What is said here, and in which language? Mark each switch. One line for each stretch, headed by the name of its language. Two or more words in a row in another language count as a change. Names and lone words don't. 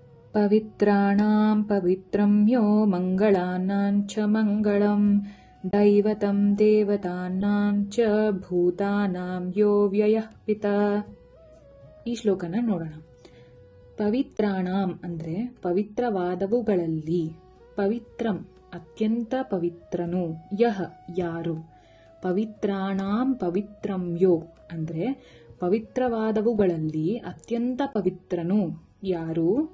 Sanskrit: ಪವಿತ್ರಾಣಾಂ ಪವಿತ್ರಂ ಯೋ ಮಂಗಳಾನಾಂ ಚ ಮಂಗಳಂ ದೈವತಂ ದೇವತಾನಾಂ ಚ ಭೂತಾನಾಂ ಯೋ ವ್ಯಯಃ ಪಿತಾ.
Kannada: ಈ ಶ್ಲೋಕನ ನೋಡೋಣ. ಪವಿತ್ರಾಣಾಂ ಅಂದ್ರೆ ಪವಿತ್ರವಾದವುಗಳಲ್ಲಿ, ಪವಿತ್ರಂ ಅತ್ಯಂತ ಪವಿತ್ರನು, ಯಹ ಯಾರು,
Sanskrit: ಪವಿತ್ರಾಣಾಂ ಪವಿತ್ರಂ ಯೋ
Kannada: ಅಂದ್ರೆ ಪವಿತ್ರವಾದವುಗಳಲ್ಲಿ ಅತ್ಯಂತ ಪವಿತ್ರನು ಯಾರು,